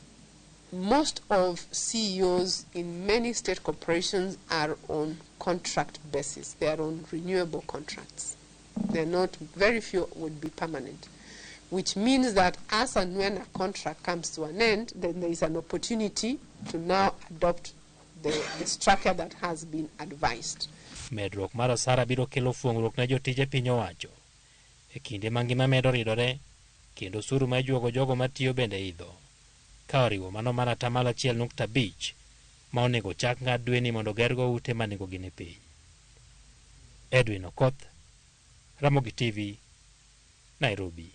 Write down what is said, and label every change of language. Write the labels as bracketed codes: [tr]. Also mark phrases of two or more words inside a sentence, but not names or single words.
[en] Most of CEOs in many state corporations are on contract basis. They are on renewable contracts. They're not, very few would be permanent, which means that as and when a contract comes to an end, then there is an opportunity to now adopt the structure that has been advised. [luo] Medruok mar osara biro kelo fuong'ruok ne jotije piny owacho e kinde mangima medo ridore kendo osuru ma ijuogo jogo matiyo bende idho ka oriwo mano mana 1.5 ma onego chak ng'ad dweni mondo gergo ute manego gine piny. Edwin Okoth, Ramogi TV, Nairobi.